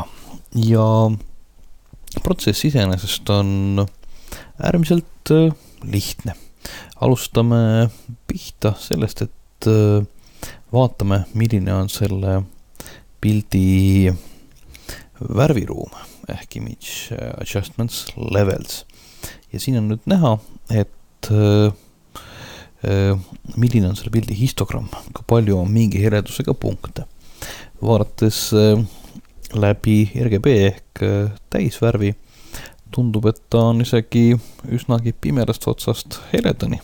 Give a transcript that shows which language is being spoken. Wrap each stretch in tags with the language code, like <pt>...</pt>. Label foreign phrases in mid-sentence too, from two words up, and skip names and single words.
<et>Ja protsess iseenesest on äärmiselt lihtne. Alustame pihta sellest, et vaatame, milline on selle pildi värviruum ehk</et> <en>image adjustments levels.</en> <et>Ja siin on nüüd näha, et milline on selle pildi histogramm, kui palju on mingi heledusega punkte. Vaadates läbi RGB ehk täisvärvi tundub, et ta on isegi üsnagi pimedast otsast heledani.</et>